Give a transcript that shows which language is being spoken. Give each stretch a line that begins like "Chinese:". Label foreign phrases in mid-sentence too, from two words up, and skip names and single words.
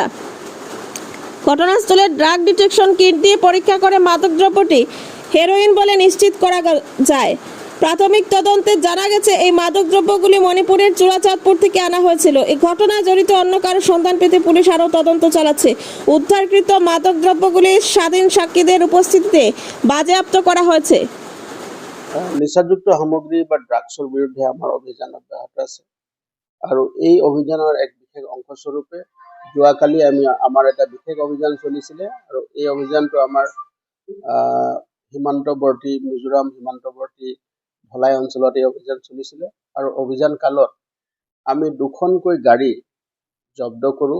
Bangla: ঘটনাস্থলে ড্রাগ ডিটেকশন কিট দিয়ে পরীক্ষা করে মাদকদ্রব্যটি হেরোইন বলে নিশ্চিত করা যায়। প্রাথমিক তদন্তে জানা গেছে, এই মাদকদ্রব্যগুলি মণিপুরের চূড়াচাঁদপুর থেকে আনা হয়েছিল। এই ঘটনায় জড়িত অন্য কারো সন্ধান পেতে পুলিশ আরও তদন্ত চালাচ্ছে। উদ্ধারকৃত মাদকদ্রব্যগুলি স্বাধীন সাক্ষীদের উপস্থিতিতে বাজেয়াপ্ত করা হয়েছে।
Assamese: নিচাযুক্ত সামগ্ৰী বা ড্ৰাগছৰ বিৰুদ্ধে আমাৰ অভিযান অব্যাহত আছে আৰু এই অভিযানৰ এক বিশেষ অংশস্বৰূপে যোৱাকালি আমাৰ এটা বিশেষ অভিযান চলিছিলে আৰু এই অভিযানটো আমাৰ সীমান্তৱৰ্তী মিজোৰাম সীমান্তৱৰ্তী ধলাই অঞ্চলত এই অভিযান চলিছিলে আৰু অভিযান কালত আমি দুখনকৈ গাড়ী জব্দ কৰোঁ।